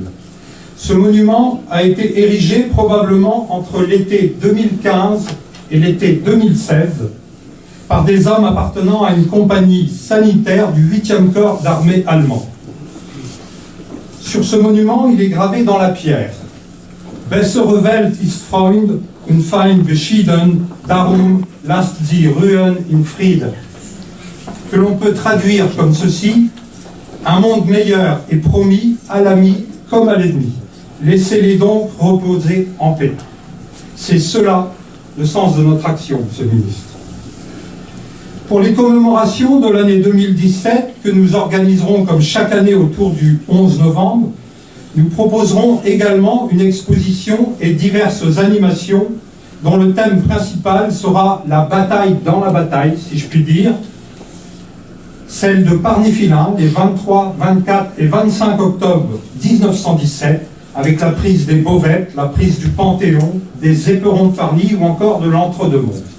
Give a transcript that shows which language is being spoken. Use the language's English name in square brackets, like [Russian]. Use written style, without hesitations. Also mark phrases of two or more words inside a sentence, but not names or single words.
[French] Ce monument a été érigé probablement entre l'été 2015 et l'été 2016 par des hommes appartenant à une compagnie sanitaire du 8e corps d'armée allemand. Sur ce monument, il est gravé dans la pierre « [German] Bessere Welt ist Freund und Feind geschieden, darum lasst sie ruhen in Frieden [French] » que l'on peut traduire comme ceci: un monde meilleur est promis à l'ami comme à l'ennemi. Laissez-les donc reposer en paix. C'est cela le sens de notre action, Monsieur le Ministre. Pour les commémorations de l'année 2017 que nous organiserons comme chaque année autour du 11 novembre, nous proposerons également une exposition et diverses animations dont le thème principal sera la bataille dans la bataille, si je puis dire, celle de Parnifilin, les 23, 24 et 25 octobre 1917, avec la prise des Bauvettes, la prise du Panthéon, des éperons de Parny ou encore de l'Entre-deux-Monts.